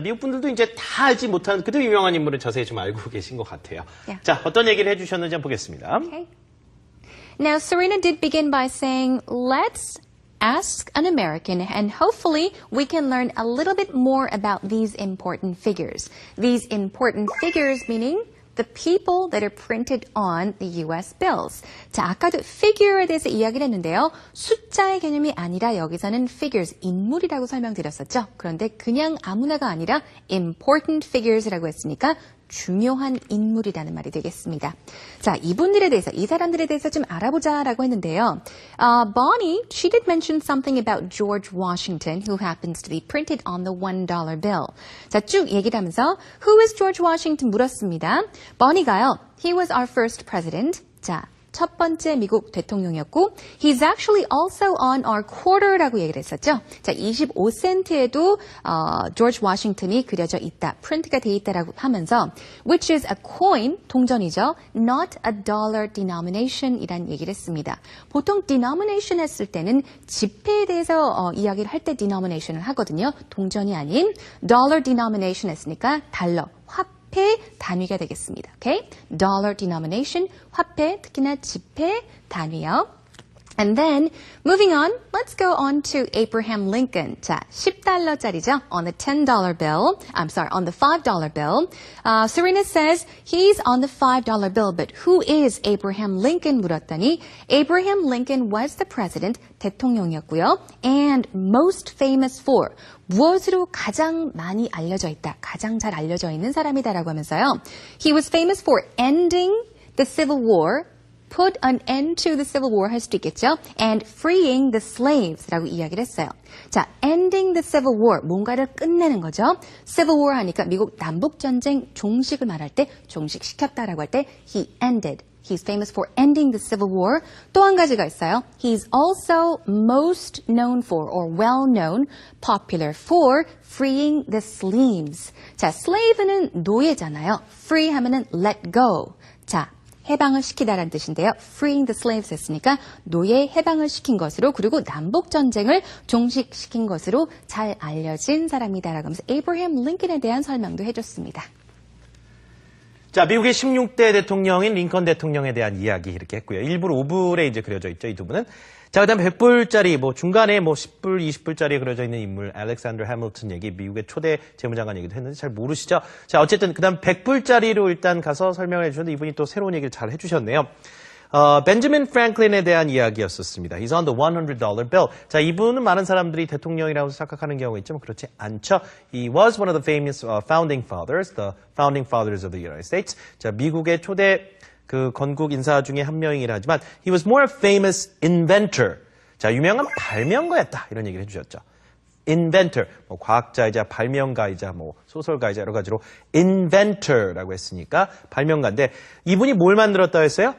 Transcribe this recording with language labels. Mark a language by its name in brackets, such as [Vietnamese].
[Korean] 미국 분들도 이제 다 알지 못하는 그도 유명한 인물은 자세히 좀 알고 계신 것 같아요. [English] Yeah. [Korean] 자, 어떤 얘기를 해주셨는지 한번 보겠습니다. [English] Okay. Now, Serena did begin by saying, let's ask an American and hopefully we can learn a little bit more about these important figures. These important figures meaning the people that are printed on the US bills. [Korean] 자, 아까도 figure에 대해서 이야기를 했는데요. 숫자의 개념이 아니라 여기서는 figures, 인물이라고 설명드렸었죠. 그런데 그냥 아무나가 아니라 important figures라고 했으니까 중요한 인물이라는 말이 되겠습니다. 자, 이분들에 대해서, 이 사람들에 대해서 좀 알아보자라고 했는데요. [English] Bonnie, she did mention something about George Washington, who happens to be printed on the $1 bill. [Korean] 자, 쭉 얘기를 하면서 [English] Who is George Washington [Korean] 물었습니다. [English] Bonnie가요, He was our first president. [Korean] 자, 첫 번째 미국 대통령이었고 [English] He's actually also on our quarter [Korean] 라고 얘기를 했었죠. 자, 25센트에도 조지 워싱턴이 그려져 있다. 프린트가 돼 있다라고 하면서 [English] which is a coin, [Korean] 동전이죠. [English] not a dollar denomination [Korean] 이란 얘기를 했습니다. 보통 denomination 했을 때는 지폐에 대해서 이야기를 할 때 denomination을 하거든요. 동전이 아닌 dollar denomination 했으니까 달러, 화폐 단위가 되겠습니다. Okay? Dollar denomination, 화폐, 특히나 지폐 단위요. [English] And then, moving on, let's go on to Abraham Lincoln. [Korean] 자, 10달러짜리죠. [English] On the $10 bill. I'm sorry, on the $5 bill. Serena says he's on the $5 bill, but who is Abraham Lincoln? [Korean] 물었더니 [English] Abraham Lincoln was the president, [Korean] 대통령이었고요. [English] And most famous for. [Korean] 무엇으로 가장 많이 알려져 있다, 가장 잘 알려져 있는 사람이다라고 하면서요. [English] He was famous for ending the Civil War, put an end to the Civil War [Korean] 할 수도 있겠죠. [English] And freeing the slaves [Korean] 라고 이야기를 했어요. 자, ending the Civil War, 뭔가를 끝내는 거죠. Civil War 하니까 미국 남북전쟁 종식을 말할 때, 종식시켰다라고 할 때 [English] he ended. He's famous for ending the Civil War. [Korean] 또 한 가지가 있어요. [English] He's also most known for, or well known, popular for freeing the slaves. [Korean] 자, slave는 노예잖아요. [English] free [Korean] 하면은 [English] let go. [Korean] 자, 해방을 시키다라는 뜻인데요. [English] freeing the slaves [Korean] 했으니까 노예 해방을 시킨 것으로, 그리고 남북전쟁을 종식시킨 것으로 잘 알려진 사람이다라고 하면서 에이브러햄 링컨에 대한 설명도 해줬습니다. 자, 미국의 16대 대통령인 링컨 대통령에 대한 이야기 이렇게 했고요. 일부러 오불에 이제 그려져 있죠, 이 두 분은. 자, 그 다음 100불짜리, 중간에 10불, 20불짜리에 그려져 있는 인물, 알렉산더 해밀턴 얘기, 미국의 초대 재무장관 얘기도 했는데 잘 모르시죠? 자, 어쨌든 그 다음 100불짜리로 일단 가서 설명을 해주셨는데 이분이 또 새로운 얘기를 잘 해주셨네요. 벤저민 프랭클린에 대한 이야기였었습니다. [English] He's on the $100 bill. [Korean] 자, 이분은 많은 사람들이 대통령이라고 생각하는 경우가 있지만 그렇지 않죠. [English] He was one of the famous founding fathers, the founding fathers of the United States. [Korean] 자, 미국의 초대 건국 인사 중에 한 명이긴 하지만 [English] he was more a famous inventor. [Korean] 자, 유명한 발명가였다. 이런 얘기를 해주셨죠. inventor, 과학자이자 발명가이자 소설가이자 여러 가지로 inventor라고 했으니까 발명가인데 이분이 뭘 만들었다고 했어요?